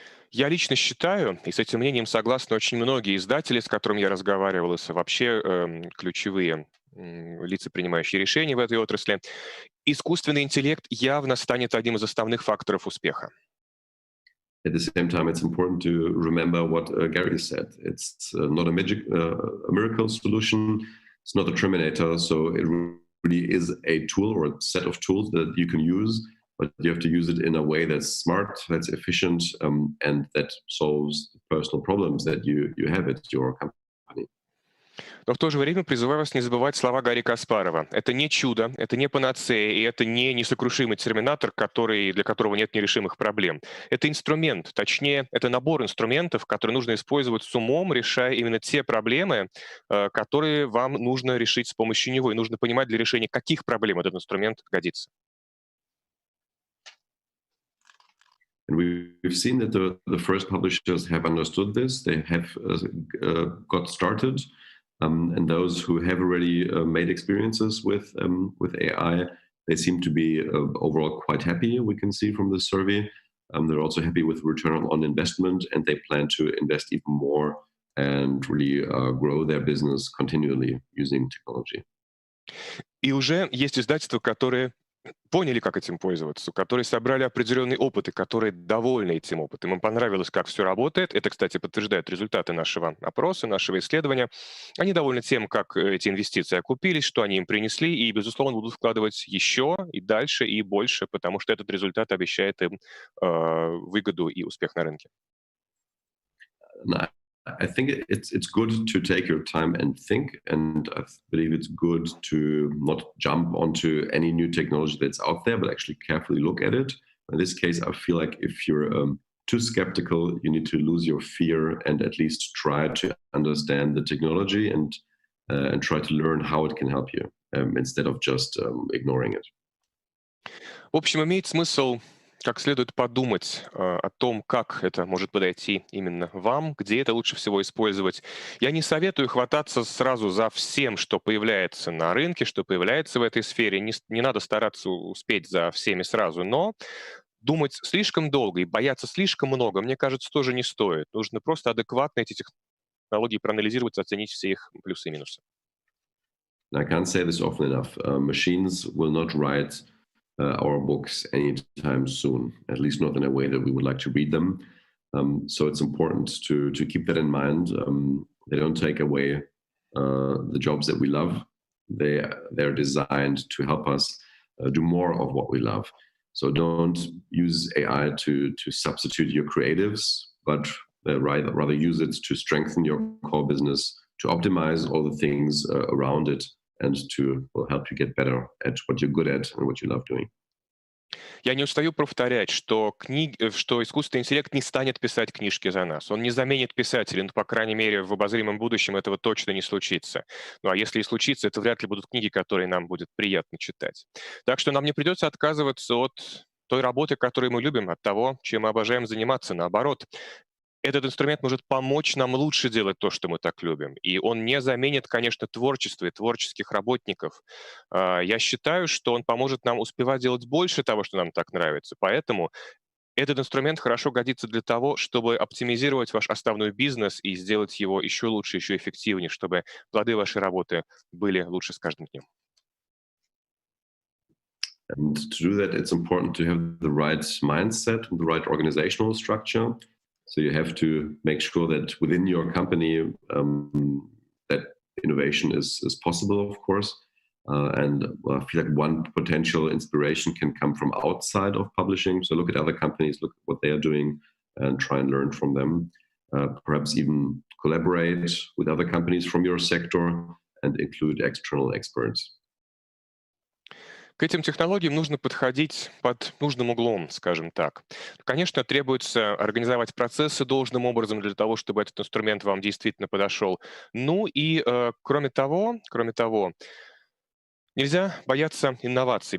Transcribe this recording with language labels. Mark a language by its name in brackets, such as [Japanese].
[Russian] Я лично считаю, и с этим мнением согласны очень многие издатели, с которыми я разговаривал, и вообще ключевые лица, принимающие решения в этой отрасли, искусственный интеллект явно станет одним из основных факторов успеха. [English] At the same time, it's important to remember what Gary said. It's not a miracle solution. It's not a Terminator. So it really is a tool or a set of tools that you can use. but you have to use it in a way that's smart, that's efficient, and that solves the personal problems that you have at your company. [Russian] Но в то же время призываю вас не забывать слова Гарри Каспарова. Это не чудо, это не панацея, и это не несокрушимый терминатор, для которого нет нерешимых проблем. Это инструмент, точнее, это набор инструментов, которые нужно использовать с умом, решая именно те проблемы, которые вам нужно решить с помощью него. И нужно понимать, для решения каких проблем этот инструмент годится. [English] And we've seen that the first publishers have understood this. They have got started. And those who have already made experiences with AI, they seem to be overall quite happy, we can see from the survey. They're also happy with return on investment, and they plan to invest even more and really grow their business continually using technology. [Russian] И уже есть издательства, которые поняли, как этим пользоваться, которые собрали определенный опыт и которые довольны этим опытом. Им понравилось, как все работает. Это, кстати, подтверждают результаты нашего опроса, нашего исследования. Они довольны тем, как эти инвестиции окупились, что они им принесли, и, безусловно, будут вкладывать еще и дальше, и больше, потому что этот результат обещает им выгоду и успех на рынке. [English] I think it's good to take your time and think, and I believe it's good to not jump onto any new technology that's out there, but actually carefully look at it. In this case, I feel like if you're too skeptical, you need to lose your fear and at least try to understand the technology and try to learn how it can help you instead of just ignoring it. [Russian] В общем, имеет смысл как следует подумать о том, как это может подойти именно вам, где это лучше всего использовать. Я не советую хвататься сразу за всем, что появляется на рынке, что появляется в этой сфере. Не надо стараться успеть за всеми сразу, но думать слишком долго и бояться слишком много, мне кажется, тоже не стоит. Нужно просто адекватно эти технологии проанализировать, оценить все их плюсы и минусы. [English] I can't say this often enough. Machines will not write our books anytime soon, at least not in a way that we would like to read them. So it's important to keep that in mind. They don't take away the jobs that we love. They're designed to help us do more of what we love. So don't use AI to substitute your creatives, but rather use it to strengthen your core business, to optimize all the things around it, and to help you get better at what you're good at and what you love doing. [Russian] Я не устаю повторять, что искусственный интеллект не станет писать книжки за нас. Он не заменит писателей, по крайней мере, в обозримом будущем этого точно не случится. Ну а если и случится, это вряд ли будут книги, которые нам будет приятно читать. Так что нам не придется отказываться от той работы, которую мы любим, от того, чем мы обожаем заниматься. Наоборот, этот инструмент может помочь нам лучше делать то, что мы так любим. И он не заменит, конечно, творчество и творческих работников. Я считаю, что он поможет нам успевать делать больше того, что нам так нравится. Поэтому этот инструмент хорошо годится для того, чтобы оптимизировать ваш основной бизнес и сделать его еще лучше, еще эффективнее, чтобы плоды вашей работы были лучше с каждым днем. [English] And to do that, it's important to have the right mindset and the right organizational structure. So you have to make sure that within your company that innovation is possible, of course. And I feel like one potential inspiration can come from outside of publishing. So look at other companies, look at what they are doing, and try and learn from them. Perhaps even collaborate with other companies from your sector and include external experts. [Russian] К этим технологиям нужно подходить под нужным углом, скажем так. Конечно, требуется организовать процессы должным образом для того, чтобы этот инструмент вам действительно подошел. Ну и кроме того, нельзя бояться инноваций.